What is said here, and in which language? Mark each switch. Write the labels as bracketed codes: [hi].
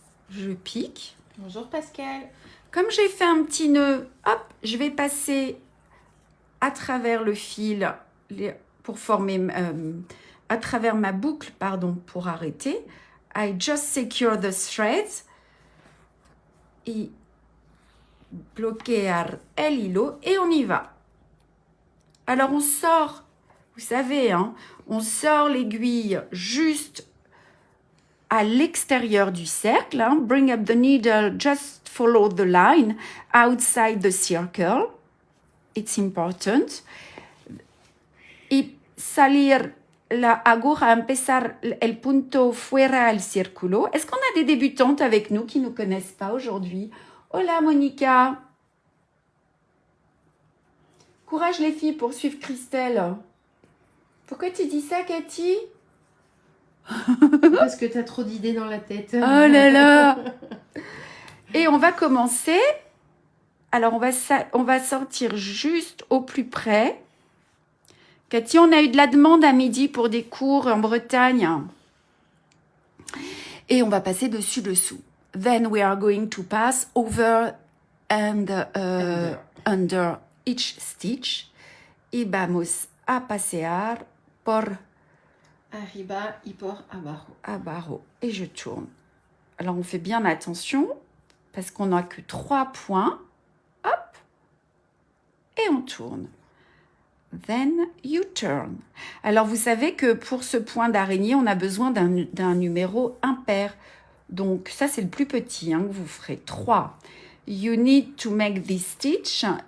[fr] Je pique. Bonjour Pascal. Comme j'ai fait un petit nœud, hop, je vais passer à travers le fil pour former, à travers ma boucle, pardon, pour arrêter. [en] I just secure the threads. [es] Y bloquear el hilo [fr] et on y va. Alors on sort, vous savez, hein, on sort l'aiguille juste à l'extérieur du cercle. Hein. [en] Bring up the needle, just follow the line outside the circle. It's important. [es] Y salir la aguja, empezar el punto fuera del círculo. [fr] Est-ce qu'on a des débutantes avec nous qui ne nous connaissent pas aujourd'hui? Hola Monica. Courage les filles pour suivre Christelle. Pourquoi tu dis ça, Cathy? Parce que tu as trop d'idées dans la tête. Oh là là. Et on va commencer. Alors, on va sortir juste au plus près. Cathy, on a eu de la demande à midi pour des cours en Bretagne. Et on va passer dessus-dessous. [en] Then we are going to pass over and under each stitch. [es] Y vamos a pasear por Arriba y por abajo. [fr] abajo. Et je tourne. Alors, on fait bien attention parce qu'on n'a que 3 points. Hop. Et on tourne. [en] Then you turn. [fr] Alors, vous savez que pour ce point d'araignée, on a besoin d'un numéro impair. Donc, ça, c'est le plus petit que vous ferez. 3. [en] You need to make this stitch.